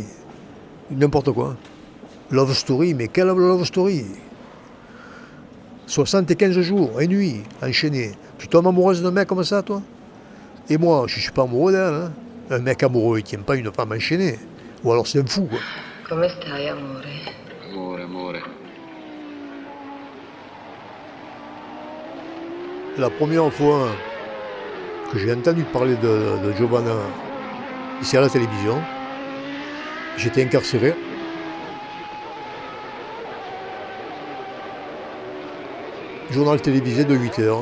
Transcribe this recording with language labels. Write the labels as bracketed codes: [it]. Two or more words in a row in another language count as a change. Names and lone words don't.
[fr] N'importe quoi. [en] Love story, [fr] mais quelle [en] love story? [fr] 75 jours et nuits enchaînés. Tu tombes amoureuse d'un mec comme ça, toi? Et moi, je ne suis pas amoureux d'elle. Hein. Un mec amoureux, il ne tient pas une femme enchaînée. Ou alors c'est un fou, quoi. [it] Come stai, amore? Amore, amore. [fr] La première fois que j'ai entendu parler de Giovanna, ici à la télévision, j'étais incarcéré. Journal télévisé de 8 heures.